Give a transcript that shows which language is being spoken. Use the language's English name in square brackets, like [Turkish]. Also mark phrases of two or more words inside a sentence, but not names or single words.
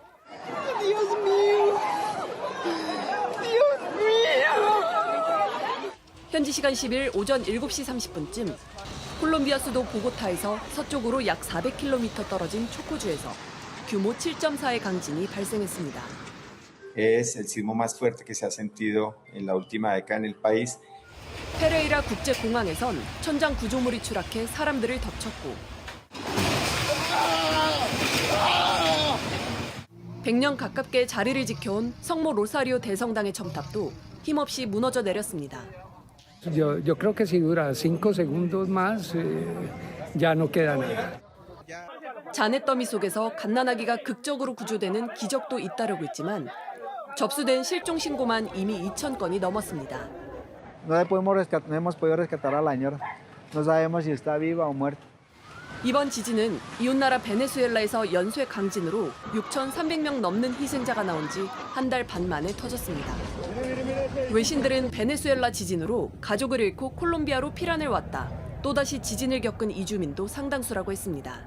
[Korean] 현지 시간 10일 오전 7시 30분쯤 콜롬비아 수도 보고타에서 서쪽으로 약 400km 떨어진 초코주에서 규모 7.4의 강진이 발생했습니다. [Spanish] Es el sismo más fuerte que se ha sentido en la última década en el país. [Korean] 페레이라 국제공항에선 천장 구조물이 추락해 사람들을 덮쳤고 100년 가깝게 자리를 지켜온 성모 로사리오 대성당의 첨탑도 힘없이 무너져 내렸습니다. [Spanish] Yo creo que si dura 5 segundos más, ya no queda nada. [Korean] 잔해더미 속에서 갓난아기가 극적으로 구조되는 기적도 잇따르고 있지만 접수된 실종 신고만 이미 2,000건이 넘었습니다. [Spanish] No hemos podido rescatar a la señora. No sabemos si está viva o muerta. [Korean] 이번 지진은 이웃나라 베네수엘라에서 연쇄 강진으로 6,300명 넘는 희생자가 나온 지 한 달 반 만에 터졌습니다. 외신들은 베네수엘라 지진으로 가족을 잃고 콜롬비아로 피난을 왔다. 또다시 지진을 겪은 이주민도 상당수라고 했습니다.